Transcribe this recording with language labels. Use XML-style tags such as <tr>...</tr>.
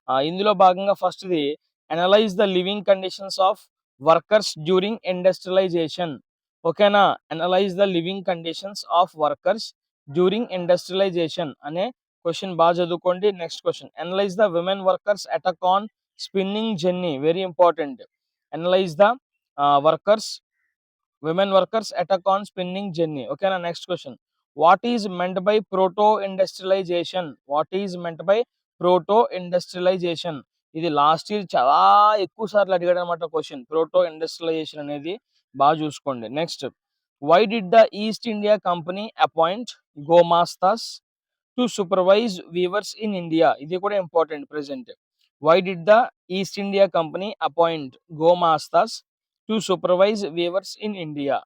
<te>ఇందులో భాగంగా ఫస్ట్ది</te> <en>Analyse the living conditions of workers during industrialisation. ఓకేనా, analyse the living conditions of workers during industrialisation</en> <te>అనే question బాగా చదువుకోండి.</te> <en>Next question analyse the women workers attack on spinning jenny, very important. Analyse the workers women workers attack on spinning jenny. Okay na, next question, what is meant by proto industrialization? What is meant by proto industrialization?</en> <te>ఇది last year చాలా ఎక్కువ సార్లు అడిగాడు అనమాట question. Proto industrialisation అనేది బాగా చూసుకోండి.</te> <en>Next, why did the East India Company appoint gomasthas to supervise weavers in India?</en> <te>ఇది కూడా</te> <en>Important present. Why did the East India Company appoint gomasthas to supervise weavers in India?</en>